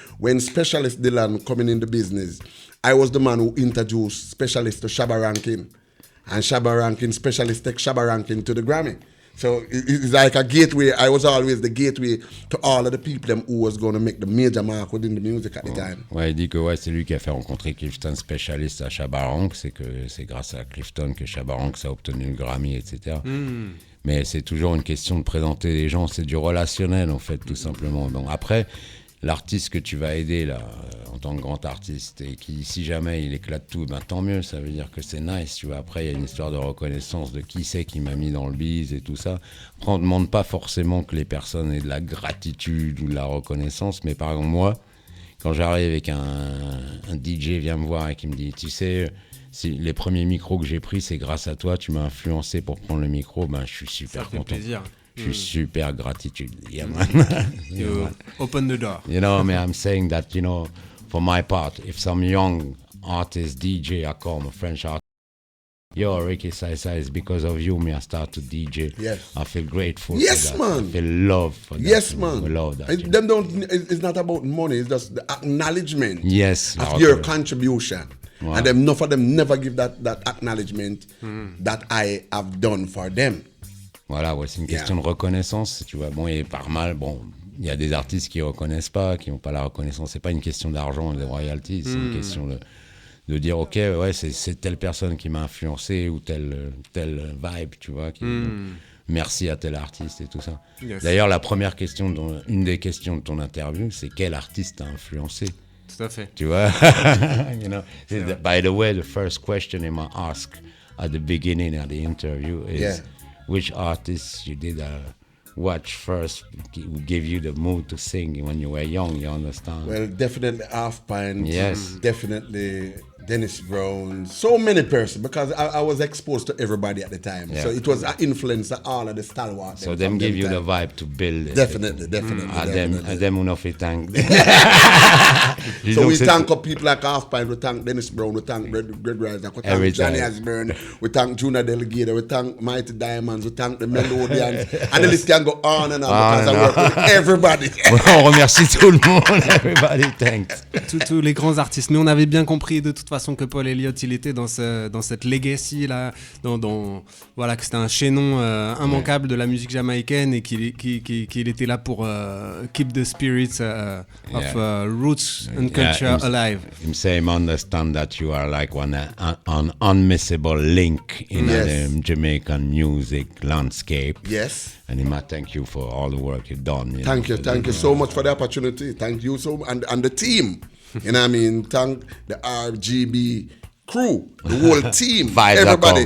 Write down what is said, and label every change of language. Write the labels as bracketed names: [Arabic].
[English] When Specialist Dylan coming in the business, I was the man who introduced Specialist to Shabba Rankin. And Shabba Rankin, Specialist take Shabba Rankin to the Grammy. So it's like a gateway. I was always the gateway to all of the people who was going to make the major mark within the music at the time. [French] Ouais, il dit que c'est lui qui a fait rencontrer Clifton Specialist à Shabba Rank. C'est grâce à Clifton que Shabba Rank a obtenu le Grammy, etc. Mais c'est toujours une question de présenter les gens. C'est du relationnel, en fait, tout simplement. Donc après, l'artiste que tu vas aider là, en tant que grand artiste, et qui, si jamais il éclate tout, tant mieux, ça veut dire que c'est nice, tu vois. Après, il y a une histoire de reconnaissance de qui c'est qui m'a mis dans le biz et tout ça. Après, on ne demande pas forcément que les personnes aient de la gratitude ou de la reconnaissance, mais par exemple, moi, quand j'arrive avec un DJ vient me voir et qui me dit, tu sais, si les premiers micros que j'ai pris, c'est grâce à toi, tu m'as influencé pour prendre le micro, je suis super content. Ça fait plaisir. Je suis super gratitude. [English] Yeah, man. You open the door. You know, I mean, I'm saying that, you know, for my part, if some young artist, DJ, I call him a French artist, yo, Ricky Saï Saï, it's because of you, me, I start to DJ. Yes. I feel grateful yes, for that. Man. I feel love for that. Yes, man. I love that. It's not about money, it's just the acknowledgement of your contribution. Wow. And enough of them never give that acknowledgement that I have done for them. [French] Voilà, ouais, c'est une question de reconnaissance, tu vois. Bon, et par mal, il y a des artistes qui reconnaissent pas, qui n'ont pas la reconnaissance. C'est pas une question d'argent et de royalties, c'est une question de dire, ok, ouais, c'est telle personne qui m'a influencé ou telle vibe, tu vois. Merci à tel artiste et tout ça. Yes. D'ailleurs, une des questions de ton interview, c'est quel artiste t'a influencé. Tout à fait. Tu vois. [English] You know, by the way, the first question I ask at the beginning of the interview is. Which artists you did watch first who gave you the mood to sing when you were young, you understand? Well, definitely Half Pint. Yes. Definitely Dennis Brown. So many persons, because I was exposed to everybody at the time. Yeah. So it was an influence of all of the stalwarts. So them give you the vibe to build it. Definitely. Them who know fi thank. So we thank up people like Half Pint, we thank Dennis Brown, we thank Greg Rice, we thank Johnny Osbourne, we thank Junior Delgado, we thank Mighty Diamonds, we thank the Melodians, and the list can go on and on because I work with everybody. [French] On remercie tout le monde, [English] everybody thanks. [French] Tous les grands artistes, mais on avait bien compris de toute façon que Paul Elliott, il était dans cette legacy là, voilà, que c'était un chaînon immanquable de la musique jamaïcaine et qu'il était là pour [English] keep the spirits of roots and culture alive. Him say him understand that you are like an unmissable link in the Jamaican music landscape. Yes. And he might thank you for all the work you've done. Thank you so much for the opportunity. Thank you so much, and the team. You know what I mean? Thank the R.G.B. crew, the whole team, everybody.